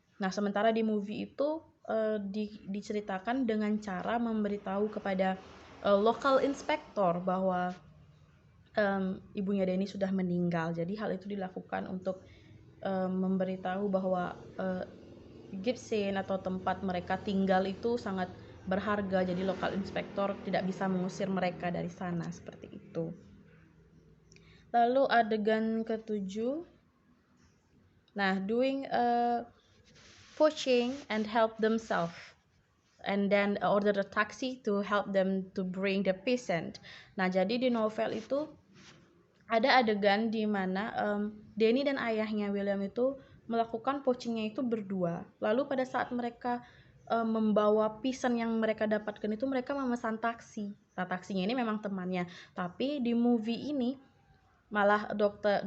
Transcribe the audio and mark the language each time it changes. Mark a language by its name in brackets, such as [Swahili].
[Indonesian] Nah, sementara di movie itu diceritakan dengan cara memberitahu kepada local inspector bahwa ibunya Danny sudah meninggal. Jadi hal itu dilakukan untuk memberitahu bahwa Gibson atau tempat mereka tinggal itu sangat berharga, jadi lokal inspektor tidak bisa mengusir mereka dari sana, seperti itu. Lalu adegan ke-7, nah, [English] doing poaching and help themselves, and then order a taxi to help them to bring the peasant. [Indonesian] Nah, jadi di novel itu ada adegan di mana Danny dan ayahnya William itu melakukan poachingnya itu berdua. Lalu pada saat mereka membawa pisan yang mereka dapatkan itu, mereka memesan taksi. Nah, taksinya ini memang temannya. Tapi di movie ini malah Dr.